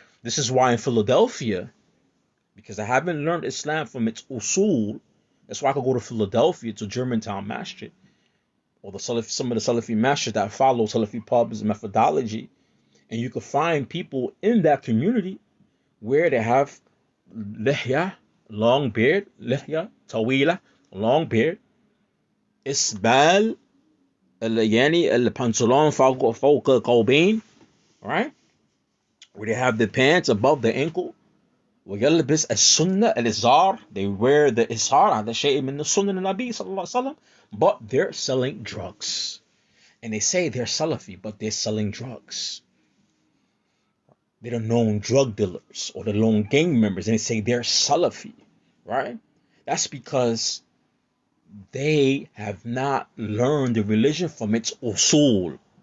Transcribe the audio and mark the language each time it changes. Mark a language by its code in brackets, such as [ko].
[en] This is why in Philadelphia, because I haven't learned Islam from its usul, that's why I could go to Philadelphia, to Germantown Masjid, or some of the Salafi Masjid that follow Salafi pubs methodology, and you could find people in that community where they have lihya, long beard, lihya, tawila, long beard, isbal, [ar] يعني البنطلون فوق القوبين, [en] right? Where they have the pants above the ankle. [ar] ويلبس السنة الإزار, [en] they wear the [ar] إزار, هذا شيء من السنة النبي صلى الله عليه وسلم, [en] but they're selling drugs. And they say they're Salafi, but they're selling drugs. They're the known drug dealers or the known gang members, and they say they're Salafi, right? That's because they have not learned the religion from its usul.